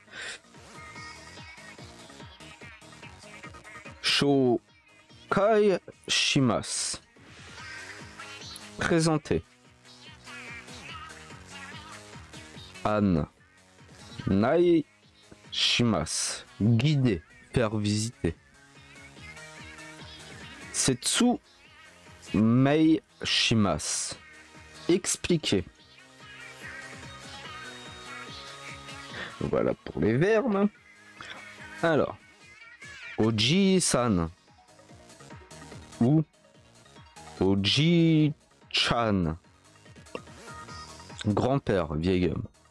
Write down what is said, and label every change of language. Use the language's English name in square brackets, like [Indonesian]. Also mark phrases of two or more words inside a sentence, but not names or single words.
[Japanese] 紹介します, présenter. 案内します, [French] guider, faire visiter. [Japanese] 説明します, [French] expliquer. Voilà pour les verbes. Alors, Oji-san ou Oji-chan, grand-père, vieil homme.